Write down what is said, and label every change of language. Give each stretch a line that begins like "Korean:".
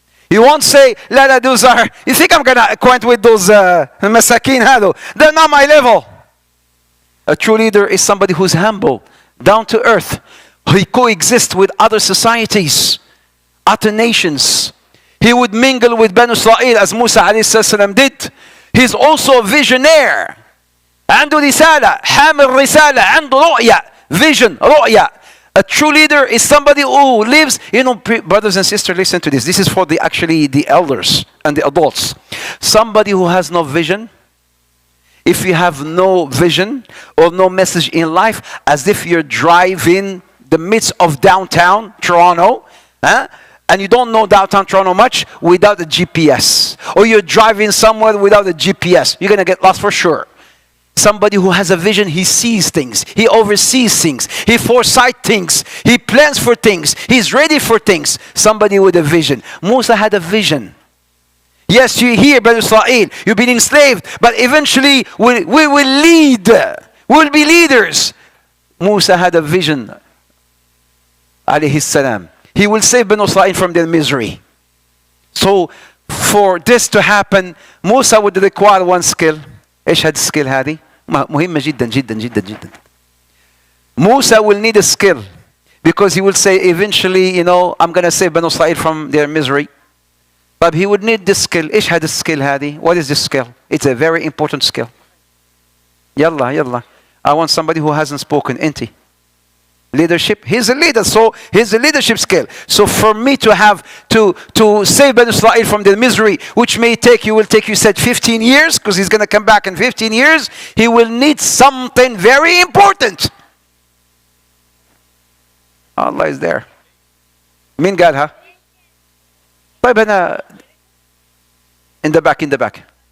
English: You won't say, "La, those are," you think I'm going to acquaint with those masakin hado? They're not my level. A true leader is somebody who's humble, down to earth. He coexists with other societies, other nations. He would mingle with Banu Israel as Musa alayhi salam did. He's also a visionaire.
Arabic: عنده رسالة, حامل رسالة, عنده رؤية, vision, رؤية.
English: A true leader is somebody who lives, brothers and sisters, listen to this. This is for the elders and the adults. Somebody who has no vision. If you have no vision or no message in life, as if you're driving the midst of downtown Toronto, and you don't know downtown Toronto much without a GPS. Or you're driving somewhere without a GPS. You're going to get lost for sure. Somebody who has a vision, he sees things. He oversees things. He foresights things. He plans for things. He's ready for things. Somebody with a vision. Musa had a vision. Yes, you hear, Banu Israel, you've been enslaved, but eventually we will lead. We'll be leaders. Musa had a vision. Alayhi salam. He will save Banu Israel from their misery. So for this to happen, Musa would require one skill.
Arabic: ايش هذه السكيل هذه؟ مهمة جدا جدا جدا جدا.
English: Musa will need a skill because he will say eventually, I'm going to save Banu Israel from their misery. But he would need this skill.
Arabic: ايش هذه السكيل هذه?
English: What is this skill? It's a very important skill.
Arabic: يلا.
English: I want somebody who hasn't spoken.
Arabic: انت. Leadership.
English: He's a leader, so he's a leadership skill. So for me to have to save Banu Israel from their misery, which will take you said 15 years, because he's going to come back in 15 years, he will need something very important. Allah is there.
Arabic: مين قالها؟ طيب أنا
English: in the back.